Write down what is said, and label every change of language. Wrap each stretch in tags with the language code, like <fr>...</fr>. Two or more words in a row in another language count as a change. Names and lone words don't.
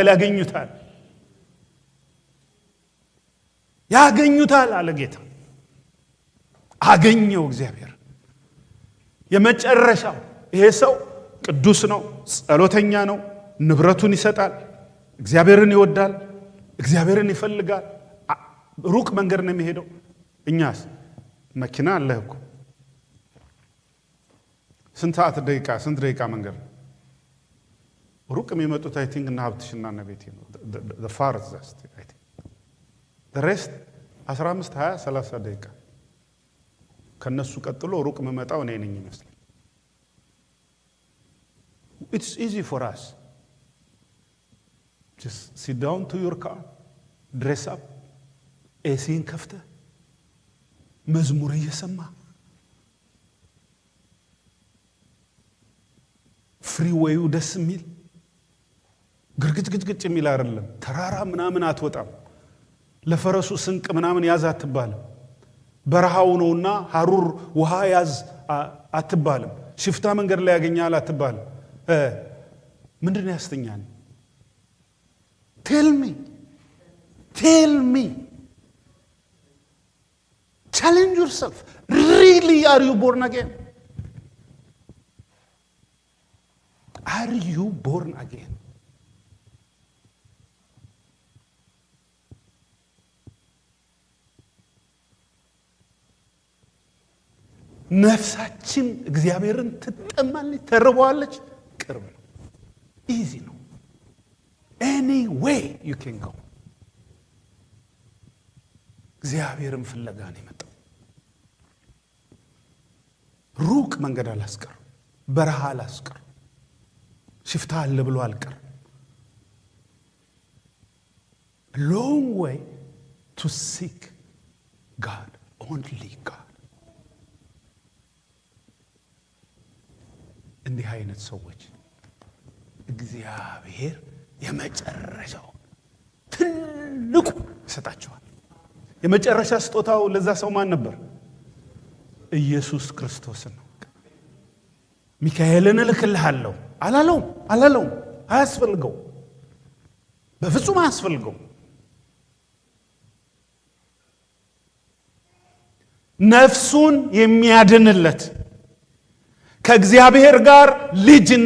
<am>ያገኙታል። ያገኙታል አለ ጌታ። አገኘው እግዚአብሔር። የመጨረሻው ይሄ ሰው ቅዱስ ነው፣ ጸሎተኛ ነው፣ ንብረቱን ይሰጣል፣ እግዚአብሔርን ይወዳል፣ እግዚአብሔርን ይፈልጋል። ሩቅ መንገድ ነው የሚሄደው። እኛስ መኪና አለህ እኮ ስንት ደቂቃ መንገድ ነው። ሩቅ የሚመጡት</am> <en>I think</en> <am>እና ሀብትሽና እና ቤቴ ነው።</am> <en>the farthest I think the rest 15 20 30</en> <am>ደቂቃ። ከነሱ ቀጥሎ ሩቅ የምመጣው እኔ ነኝ ይመስላል።</am> <en>It's easy for us. Just sit down to your car, dress up,</en> <am>ኤሲን ከፍተህ መዝሙር እየሰማ ፍሪዌዩ ደስ የሚል ግርግጭ የሚል አይደለም። ተራራ ምናምን አትወጣም። ለፈረሱ ስንቅ ምናምን ያዝ አትባልም። በረሃው ነውና ሐሩር ውሃ ያዝ አትባልም። ሽፍታ መንገድ ላይ ያገኛል አትባልም። ምንድነው ያስተኛል?</am> <en>Tell me. Challenge yourself. Really, are you born again? Are you born again?</en> <am>ነፍሳችን እግዚአብሔርን ትጠማለች፣ ተርባለች። ቅርብ ነው፣ ኢዚ ነው።</am> <en>any way you can go።</en> <am>እግዚአብሔርን ፍለጋ ነው የመጣው። ሩቅ መንገድ አላስቀር፣ በረሃ አላስቀር፣ ሽፍታ አለ ብሎ አልቀር።</am> <en>long way to seek God, only God።</en> <am>እንዲህ አይነት ሰዎች እግዚአብሔር የመጨረሻው ትልቁ ይሰጣቸዋል። የመጨረሻ ስጦታው ለዛ ሰው ማን ነበር? ኢየሱስ ክርስቶስ ነው። ሚካኤልን እልክልሃለሁ አላለውም። አያስፈልገው፣ በፍጹም አያስፈልገው። ነፍሱን የሚያድንለት ከእግዚአብሔር ጋር ልጅና</am>